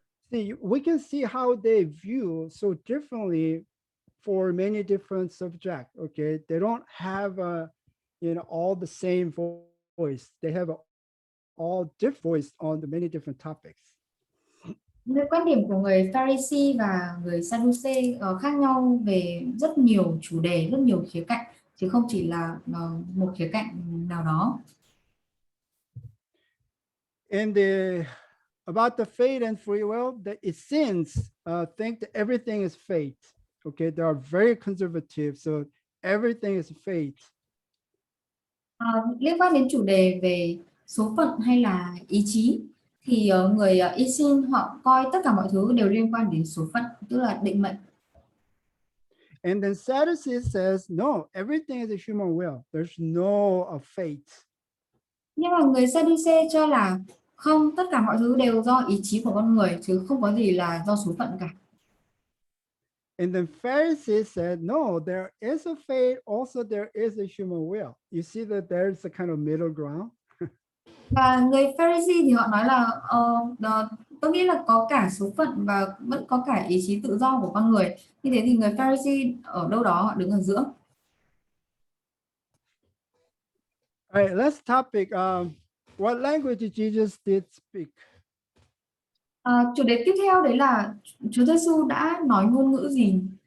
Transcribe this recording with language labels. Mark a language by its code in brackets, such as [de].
[en] See, we can see how they view so differently for many different subjects. Okay, they don't have all the same voice. They have all different voice on the many different topics. [vi] Cái quan điểm của người Pharisee và người Sadducee khác nhau về rất nhiều chủ đề, rất nhiều khía cạnh, chứ không chỉ là một khía cạnh nào đó. [en] And about the fate and free will, the Essenes think that everything is fate. Okay, they are very conservative, so everything is fate. [vi] Liên quan đến chủ đề về số phận hay là ý chí, thì người Essene họ coi tất cả mọi thứ đều liên quan đến số phận, tức là định mệnh. [en] And then Sadducees says, no, everything is a human will. There's no fate. [vi] Nhưng mà người Sadducee cho là không, tất cả mọi thứ đều do ý chí của con người, chứ không có gì là do số phận cả. [en] And then Pharisees said, no, there is a fate, also there is a human will. You see that there's a kind of middle ground. [vi] Và người Pharisee thì họ nói là tôi nghĩ là có cả số phận và vẫn có cả ý chí tự do của con người. Như thế thì người Pharisee ở đâu đó họ đứng ở giữa. [en] All right, last topic. What language did Jesus did speak? [vi] Chủ đề tiếp theo đấy là Chúa Giêsu đã nói ngôn ngữ gì?